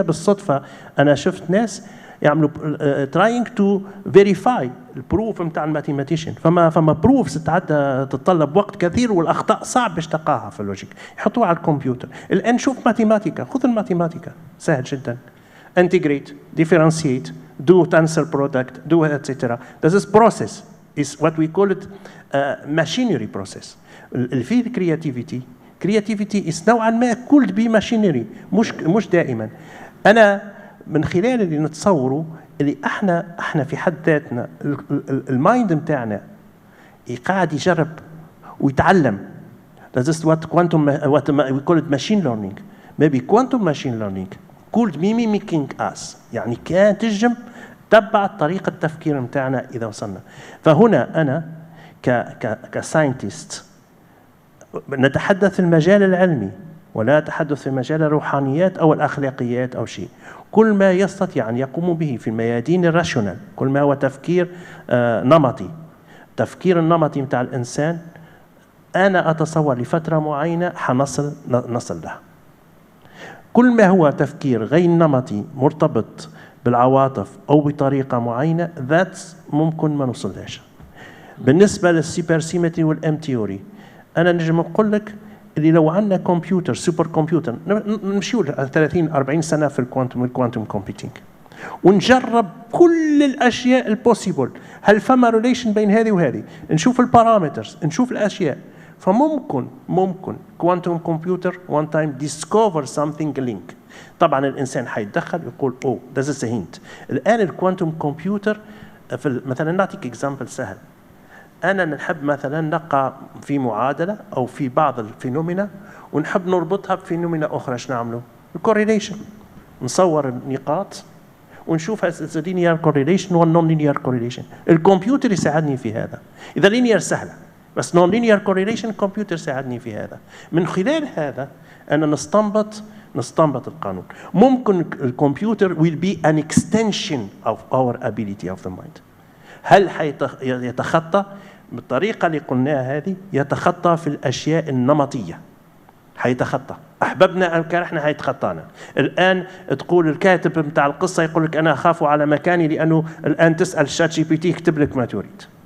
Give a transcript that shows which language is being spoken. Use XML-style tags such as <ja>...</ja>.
<ar>بالصدفه انا شفت ناس يعملوا</ar> <en>trying to verify</en> <ar>البروف نتاع الماثيماتيشن. فما بروفز تتطلب وقت كثير والاخطاء صعب باش تلقاها في اللوجيك، يحطوها على الكمبيوتر. الان شوف ماثيماتيكا، خذ الماثيماتيكا سهل جدا.</ar> <en>integrate, differentiate, do tensor product, do etc. This process is what we call it machinery process.</en> <ar>في</ar> <en>creativity is</en> <ar>نوعا ما كل بماشينري، مش دائما. انا من خلال اللي نتصوره اللي احنا في حد ذاتنا المايند نتاعنا قاعد يجرب ويتعلم.</ar> <en>This is what we call it machine learning. Maybe quantum machine learning could be mimicking us.</en> <ar>يعني كان تجم تبع طريقة التفكير نتاعنا إذا وصلنا. فهنا أنا كساينتست نتحدث في المجال العلمي ولا نتحدث في مجال الروحانيات أو الأخلاقيات أو شيء. كل ما يستطيع أن يقوم به في الميادين الراشونال، كل ما هو تفكير نمطي. التفكير النمطي متاع الإنسان أنا أتصور لفترة معينة حنصل لها. كل ما هو تفكير غير نمطي مرتبط بالعواطف أو بطريقة معينة ممكن ما نوصلهاش. بالنسبة للسوبر سيمتري والام تيوري، أنا نجم نقول لك اللي لو عندنا كمبيوتر سوبر كمبيوتر، نمشيو 30-40 سنة في الكوانتم كومبيوتينج ونجرب كل الأشياء البوسيبل، هل فما ريليشن بين هذه وهذه، نشوف البارامترز، نشوف الأشياء.</ar> <en>فممكن quantum computer one time discover something link.</en> <ar>طبعا الإنسان حيتدخل يقول</ar> <en>this is a hint.</en> <ar>الآن الكوانتم كمبيوتر مثلا نعطيك اكزامبل سهل. أنا نحب مثلا نقع في معادلة أو في بعض الفينومينا ونحب نربطها بفينومينا أخرى، ايش نعمله؟ الكوريليشن. نصور النقاط ونشوف هل لينير كوريليشن ولا نون لينير كوريليشن. الكمبيوتر يساعدني في هذا. إذا لينير سهلة، بس نون لينير كوريليشن الكمبيوتر يساعدني في هذا. من خلال هذا أنا نستنبط القانون. ممكن الكمبيوتر</ar> <en>will be an extension of our ability of the mind.</en> <ar>هل يتخطى بالطريقة اللي قلناها هذه؟ يتخطى في الأشياء النمطية، حيتخطى. أحببنا أم كرهنا حيتخطانا. الآن تقول الكاتب متاع القصة يقول لك أنا أخاف على مكاني لأنه الآن تسأل شات جي بي تي يكتب لك ما تريد.</ar>